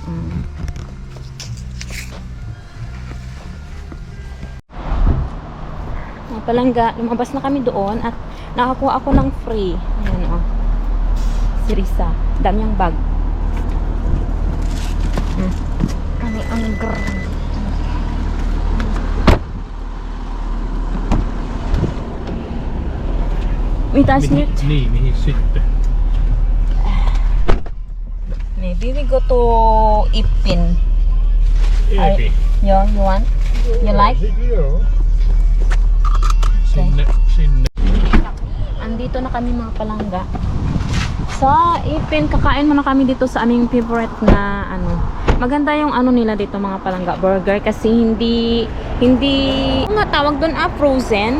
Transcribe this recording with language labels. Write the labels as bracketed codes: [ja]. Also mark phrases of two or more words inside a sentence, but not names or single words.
[tl] Mga palangga, lumabas na kami doon at nakakuha ako ng free. Ayan, oh. Si Risa. Dami niyang bag. Ang grrrr. May taas niyo. [fi] Mihin sitten? [en] Maybe we go to Ipin. Epi. You want? You like? [fi] Sinne. [tl] Andito na kami mga palangga. Sa Ipin, kakain muna kami dito sa aming favorite na Maganda yung nila dito mga palangga, burger kasi hindi nga tawag doon frozen.